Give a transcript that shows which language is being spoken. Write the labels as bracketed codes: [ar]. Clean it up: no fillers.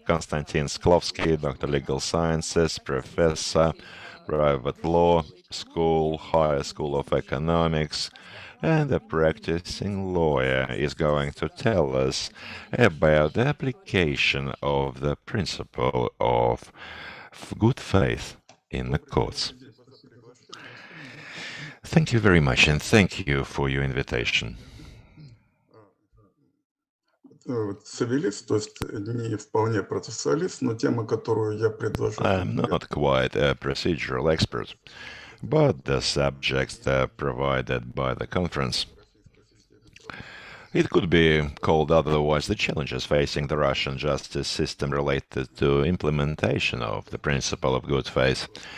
[en] Konstantin Sklovsky, Dr. Legal Sciences, Professor, Private Law School, Higher School of Economics, and a practicing lawyer, is going to tell us about the application of the principle of good faith in the courts. Thank you very much, and thank you for your invitation. [ru] Цивилист, то есть не вполне процессуалист, но тема, которую я предложу... [en] I'm not quite a procedural expert, but the subjects provided by the conference. It could be called otherwise the challenges facing the Russian justice system related to implementation of the principle of good faith.